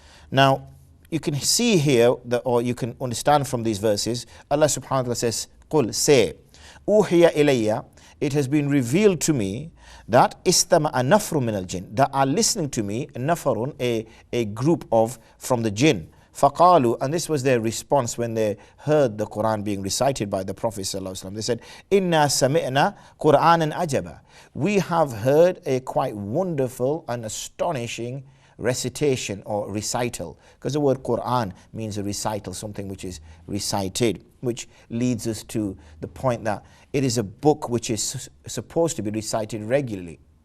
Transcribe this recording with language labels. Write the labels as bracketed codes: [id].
[en] Now you can see here or you can understand from these verses, Allah subhanahu wa ta'ala says, قل say, [ar] أوحي إلي, [en] it has been revealed to me that [ar] istama nafrun min al-jinn, [en] that are listening to me, nafarun, a group from the jinn. فَقَالُوا, and this was their response when they heard the Quran being recited by the Prophet ﷺ. They said, [ar] إِنَّا سَمِعْنَا قُرْآنًا عَجَبًا. [en] We have heard a quite wonderful and astonishing recitation or recital, because the word Quran means a recital, something which is recited, which leads us to the point that it is a book which is supposed to be recited regularly.